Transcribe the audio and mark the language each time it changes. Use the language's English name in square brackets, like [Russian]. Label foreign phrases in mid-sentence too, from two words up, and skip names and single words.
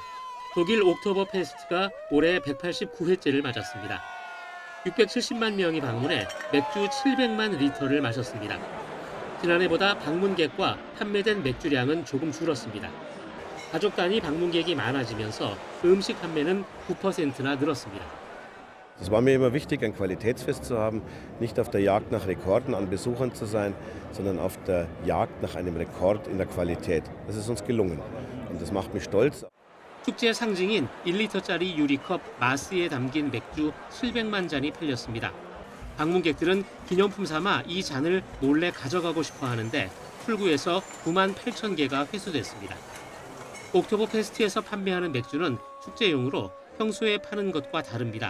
[Korean] 독일 옥토버페스트가 올해 189회째를 맞았습니다. 670만 명이 방문해 맥주 700만 리터를 마셨습니다. 지난해보다 방문객과 판매된 맥주량은 조금 줄었습니다. 가족 단위 방문객이 많아지면서 음식 판매는 9%나 늘었습니다. [German] Es war mir immer wichtig, ein Qualitätsfest zu haben, nicht auf der Jagd nach Rekorden an Besuchern zu sein, sondern auf der Jagd nach einem Rekord in der Qualität. Das ist uns gelungen und das macht mich stolz. [Korean] 축제 상징인 1리터짜리 유리컵 마스에 담긴 맥주 700만 잔이 팔렸습니다. 방문객들은 기념품 삼아 이 잔을 몰래 가져가고 싶어 하는데 풀구에서 9만 8천 개가 회수됐습니다. 옥토버페스트에서 판매하는 맥주는 축제용으로 평소에 파는 것과 다릅니다.